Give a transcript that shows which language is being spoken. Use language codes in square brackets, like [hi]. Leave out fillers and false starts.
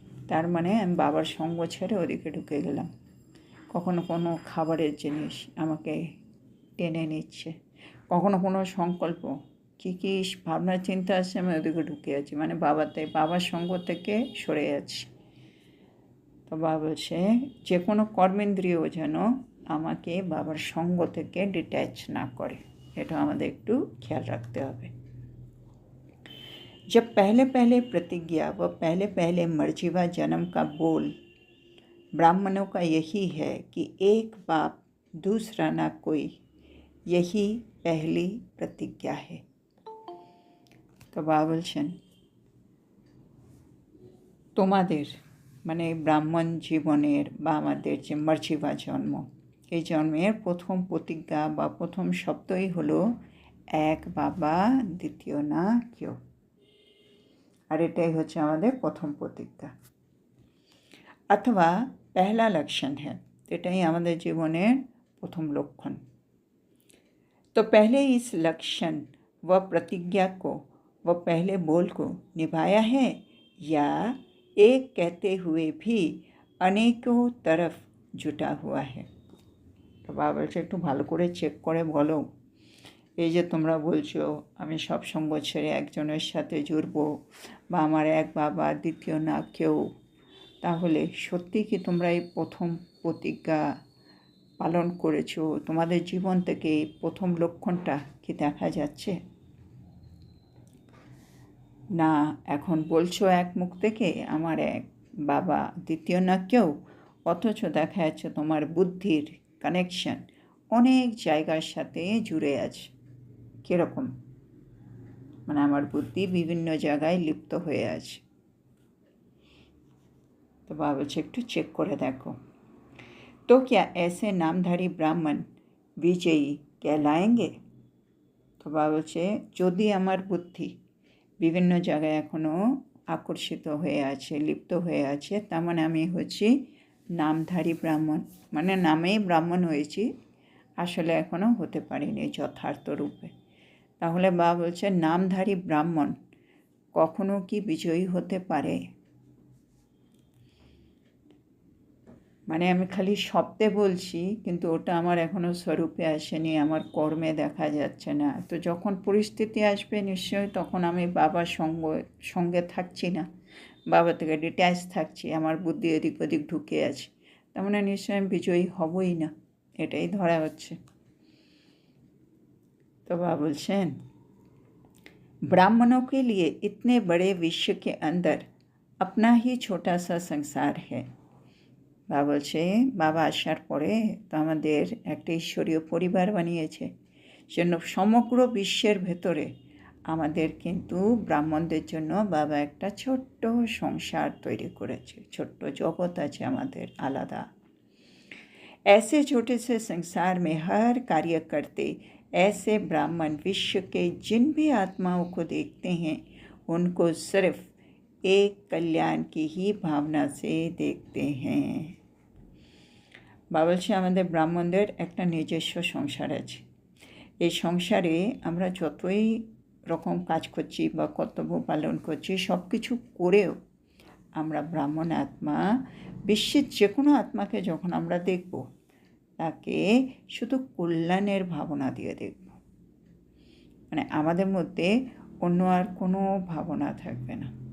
[bn] তার মানে আমি বাবার সঙ্গ ছেড়ে ওদিকে ঢুকে গেলাম। কখনো কোনো খাবারের জিনিস আমাকে টেনে নিচ্ছে, কখনো কোনো সংকল্প কী ভাবনা চিন্তা আসছে, আমি ওদিকে ঢুকে আছি, মানে বাবার সঙ্গ থেকে সরে যাচ্ছি। তো বাবা বলছে যে কোনো কর্মেন্দ্রিয় যেন আমাকে বাবার সঙ্গ থেকে ডিট্যাচ না করে, এটা আমাদের একটু খেয়াল রাখতে হবে। [hi] जब पहले पहले प्रतिज्ञा व पहले पहले मर्जीवा जन्म का बोल ब्राह्मणों का यही है कि एक बाप दूसरा ना कोई, यही पहली प्रतिज्ञा है। तो बाबा [bn] বলছেন তোমাদের মানে ব্রাহ্মণ জীবনের বা আমাদের যে মর্জিবা জন্ম, এই জন্মের প্রথম প্রতিজ্ঞা বা প্রথম শব্দই হলো এক বাবা দ্বিতীয় না কেউ। আর এটাই হচ্ছে আমাদের প্রথম প্রতিজ্ঞা অথবা পহলা লক্ষণ হ্যাঁ, এটাই আমাদের জীবনের প্রথম লক্ষণ। [hi] तो पहले इस लक्षण व प्रतिज्ञा को व पहले बोल को निभाया है या एक कहते हुए भी अनेकों तरफ जुटा हुआ है। [bn] तो বাবা বলছে একটু ভালো করে চেক করে বলো, এই যে তোমরা বলছো আমি সব সঙ্গ ছেড়ে একজনের সাথে জুড়বো বা আমার এক বাবা দ্বিতীয় না কেউ, তাহলে সত্যি কি তোমরা এই প্রথম প্রতিজ্ঞা পালন করেছো? তোমাদের জীবন থেকে এই প্রথম লক্ষণটা কি দেখা যাচ্ছে? না এখন বলছো এক মুখ থেকে আমার এক বাবা দ্বিতীয় না কেউ, অথচ দেখা যাচ্ছে তোমার বুদ্ধির কানেকশন অনেক জায়গার সাথে জুড়ে আছে। কীরকম? মানে আমার বুদ্ধি বিভিন্ন জায়গায় লিপ্ত হয়ে আছে। তো বাবা বলছে একটু চেক করে দেখো। [hi] तो क्या ऐसे नामधारी ब्राह्मण विजयी कहलाएंगे? [bn] তো বাবা বলছে যদি আমার বুদ্ধি বিভিন্ন জায়গায় এখনও আকর্ষিত হয়ে আছে, লিপ্ত হয়ে আছে, তার মানে আমি হচ্ছি নামধারী ব্রাহ্মণ, মানে নামেই ব্রাহ্মণ হয়েছি, আসলে এখনও হতে পারিনি যথার্থ রূপে। তাহলে বাবা বলছে নামধারী ব্রাহ্মণ কখনো কি বিজয়ী হতে পারে? মানে আমি খালি শব্দে বলছি, কিন্তু ওটা আমার এখনও স্বরূপে আসেনি, আমার কর্মে দেখা যাচ্ছে না। তো যখন পরিস্থিতি আসবে নিশ্চয়ই তখন আমি বাবার সঙ্গে থাকছি না, বাবা থেকে ডিট্যাচ থাকছি, আমার বুদ্ধি এদিক ওদিক ঢুকে আছে, তার মানে নিশ্চয়ই আমি বিজয়ী হবই না, এটাই ধরা হচ্ছে। [hi] तो बाबा बोलছেন ब्राह्मणों के लिए इतने बड़े विश्व के अंदर अपना ही छोटा सा संसार है। [bn] বাবা বলছে বাবা আসার পরে তো আমাদের একটা ঈশ্বরীয় পরিবার বানিয়েছে, জন্য সমগ্র বিশ্বের ভেতরে আমাদের কিন্তু ব্রাহ্মণদের জন্য বাবা একটা ছোট্ট সংসার তৈরি করেছে, ছোট্ট জগৎ আছে আমাদের আলাদা। [hi] ऐसे छोटे से संसार में हर कार्य करते ऐसे ब्राह्मण विश्व के जिन भी आत्माओं को देखते हैं उनको सिर्फ एक कल्याण की ही भावना से देखते हैं। [bn] বাবা বলছে আমাদের ব্রাহ্মণদের একটা নিজস্ব সংসার আছে, এই সংসারে আমরা যতই রকম কাজ করছি বা কর্তব্য পালন করছি, সব কিছু করেও আমরা ব্রাহ্মণ আত্মা বিশ্বের যে কোনো আত্মাকে যখন আমরা দেখব তাকে শুধু কল্যাণের ভাবনা দিয়ে দেখব, মানে আমাদের মধ্যে অন্য আর কোনো ভাবনা থাকবে না।